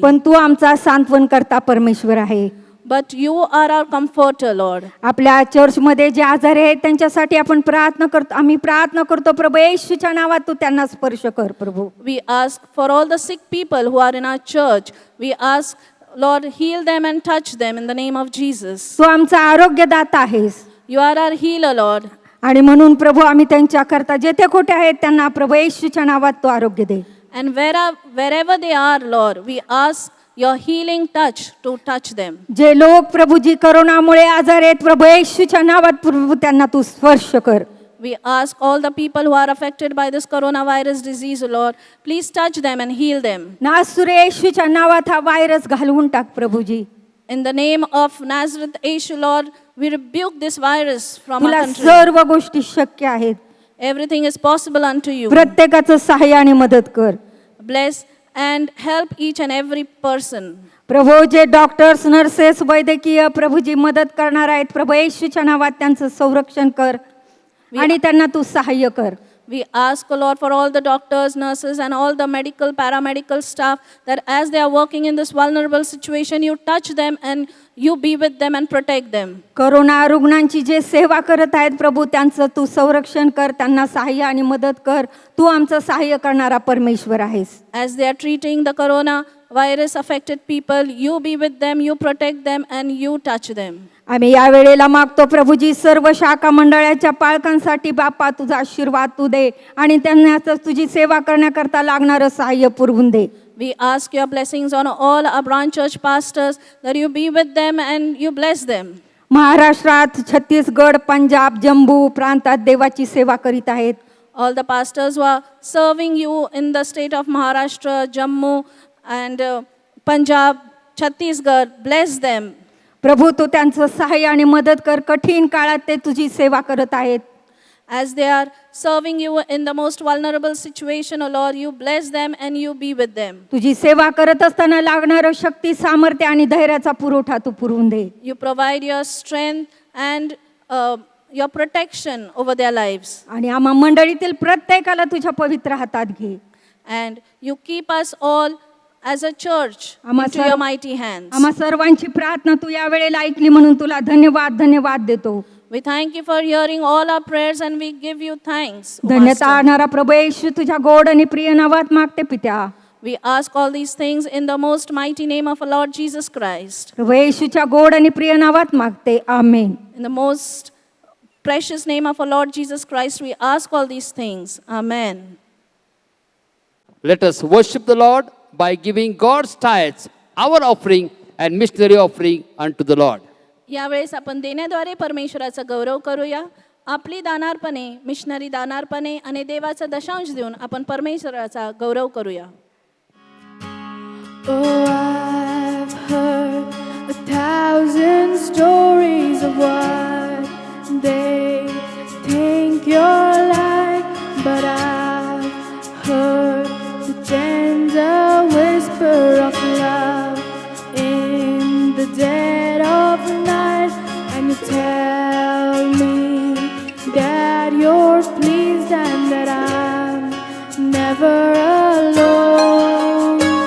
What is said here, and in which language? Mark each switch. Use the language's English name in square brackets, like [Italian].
[Marathi] पण तू आमचा सांत्वन करता परमेश्वर आहे. [English] but you are our comforter, Lord. [Marathi] आपल्या चर्चमध्ये जे आजारी आहेत त्यांच्यासाठी आपण प्रार्थना करतो. आम्ही प्रार्थना करतो प्रभू येशूच्या नावात तू त्यांना स्पर्श कर प्रभू. [English] We ask for all the sick people who are in our church. We ask, Lord, heal them and touch them in the name of Jesus. [Marathi] तू आमचा आरोग्यदाता आहेस [English] You are our healer, Lord. [Marathi] आणि म्हणून प्रभू आम्ही त्यांच्याकरता जेथे खोटे आहेत त्यांना प्रभू येशूच्या नावात तू आरोग्य दे. [English] And wherever they are, Lord, we ask your healing touch to touch them. [Marathi] जे लोक प्रभूजी करोनामुळे आजार आहेत प्रभू येशूच्या नावात प्रभू त्यांना तू स्पर्श कर. [English] We ask all the people who are affected by this coronavirus disease, Lord, please touch them and heal them. [Marathi] नासुरे येशूच्या नावात हा व्हायरस घालवून टाक Prabhuji. [English] In the name of Nazareth, Yeshu, Lord, we rebuke this virus from our [Marathi] तुला [English] country. [Marathi] सर्व गोष्टी शक्य आहेत. [English] Everything is possible unto you. [Marathi] प्रत्येकाचं सहाय्य आणि मदत कर [English] Bless and help each and every person. [Marathi] प्रभू. जे डॉक्टर्स, नर्सेस, वैद्यकीय प्रभूजी मदत करणार आहेत प्रभू येशूच्या नावात त्यांचं संरक्षण कर आणि त्यांना तू सहाय्य कर. [English] We ask, O Lord, for all the doctors, nurses, and all the medical, paramedical staff, that as they are working in this vulnerable situation, you touch them and you be with them and protect them. [Marathi] Corona रुग्णांची जे सेवा करत आहेत प्रभू त्यांचं तू संरक्षण कर, त्यांना सहाय्य आणि मदत कर. तू आमचं सहाय्य करणारा परमेश्वर आहेस. [English] As they are treating the coronavirus affected people, you be with them, you protect them, and you touch them. [Marathi] आम्ही या वेळेला मागतो प्रभूजी सर्व शाखा मंडळाच्या पालकांसाठी बाप्पा तुझा आशीर्वाद तू दे आणि त्यांना तुझी सेवा करण्याकरता लागणारं सहाय्य पुरवून दे. [English] We ask your blessings on all our branch church pastors, that you be with them and you bless them. [Marathi] महाराष्ट्रात, छत्तीसगड, पंजाब, जम्मू प्रांतात देवाची सेवा करीत आहेत. [English] All the pastors who are serving you in the state of Maharashtra, Jammu, and Punjab, Chhattisgarh, bless them. [Marathi] प्रभू तू त्यांचं सहाय्य आणि मदत कर. कठीण काळात ते तुझी सेवा करत आहेत. [English] As they are serving you in the most vulnerable situation, O Lord, you bless them and you be with them. [Marathi] तुझी सेवा करत असताना लागणारं शक्ती, सामर्थ्य आणि धैर्याचा पुरवठा तू पुरवून दे. [English] You provide your strength and your protection over their lives. [Marathi] आणि आम्हा मंडळीतील प्रत्येकाला तुझ्या पवित्र हातात घे. [English] And you keep us all as a church into your mighty hands. [Marathi] आम्हा सर्वांची प्रार्थना तू या वेळेला ऐकली म्हणून तुला धन्यवाद देतो. [English] We thank you for hearing all our prayers and we give you thanks, O [Marathi] धन्यता [English] Master. [Marathi] आणणारा प्रभू येशू तुझ्या गोड आणि प्रिय नावात मागते पित्या. [English] We ask all these things in the most mighty name of our Lord Jesus Christ. [Marathi] प्रभू येशूच्या गोड आणि प्रिय नावात मागते. आमेन. [English] In the most precious name of our Lord Jesus Christ, we ask all these things. Amen. Let us worship the Lord by giving God's tithes, our offering and missionary offering unto the Lord. [Marathi] यावेळेस आपण देण्याद्वारे परमेश्वराचा गौरव करूया. आपली दानार्पणे, missionary दानार्पणे आणि देवाचा दशांश देऊन आपण परमेश्वराचा गौरव करूया. [English] Oh, I've heard 1,000 stories of what they think you're like, but I've heard the tender whisper of love in the dead of night, and you tell me that you're pleased and that I'm never alone.